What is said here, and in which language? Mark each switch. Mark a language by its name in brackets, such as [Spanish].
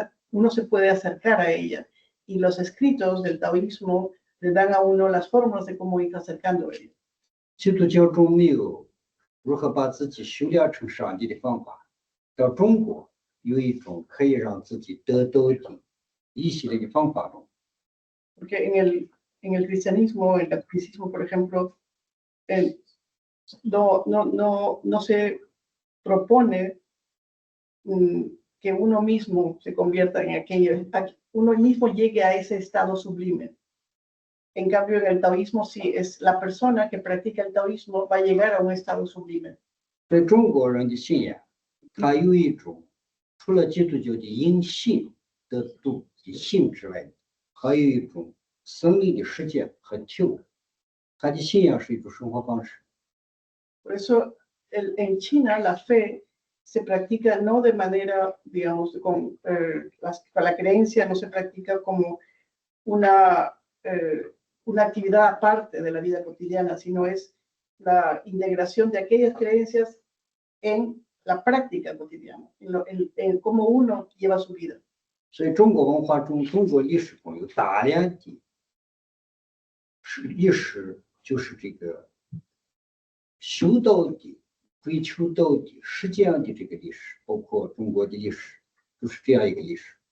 [Spanish] uno se puede acercar a ella. Y los escritos del taoísmo le dan a uno las formas de cómo ir acercando a ella. [Chinese] 基督教中没有如何把自己修炼成上帝的方法，到中国有一种可以让自己得到的一系列的方法论。 [Spanish] Porque en el cristianismo, en el catolicismo, por ejemplo, no se propone que uno mismo se convierta en aquello, uno mismo llegue a ese estado sublime. En cambio, en el taoísmo, sí, es la persona que practica el taoísmo va a llegar a un estado sublime. [Chinese] 在中国人的信仰，它有一种除了基督教的因信得度的信之外，还有一种生命的实践和体悟。他的信仰是一种生活方式。 [Spanish] Por eso, en China, la fe se practica no de manera, digamos, con la creencia, no se practica como una actividad aparte de la vida cotidiana, sino es la integración de aquellas creencias en la práctica cotidiana, en cómo uno lleva su vida. [Chinese] 所以中国文化中、中国历史中有大量的历史，就是这个修道的、追求道的、实践的这个历史，包括中国的历史，就是这样一个历史。